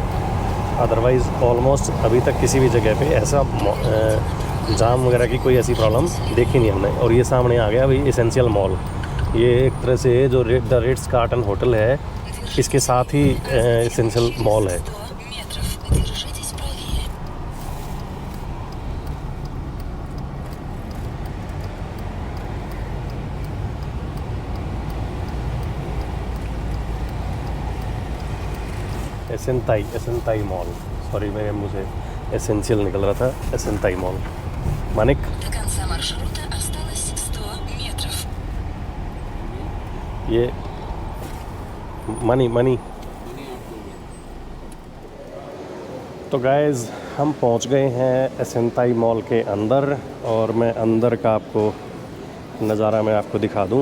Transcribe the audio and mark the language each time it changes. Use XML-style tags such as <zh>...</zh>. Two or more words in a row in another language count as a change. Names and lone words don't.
<en>otherwise almost</en> <hi>अभी तक किसी भी जगह पे ऐसा जाम वगैरह की कोई ऐसी प्रॉब्लम देखी नहीं हमने। और ये सामने आ गया भाई एसेंशियल मॉल। ये एक तरह से जो द रिट्स कार्टन होटल है इसके साथ ही एसेंशियल मॉल है।</hi> <ru>100 метров. Держитесь правее.</ru> <hi>एसेंताई मॉल, सॉरी मेरे मुँह से एसेंशियल निकल रहा था। एसेंताई मॉल। मानिक,</hi> <ru>До конца маршрута осталось 100 метров.</ru> <hi>ये मनी तो गाइज़ हम पहुंच गए हैं एसेंताई मॉल के अंदर, और मैं अंदर का आपको नज़ारा मैं आपको दिखा दूं।</hi>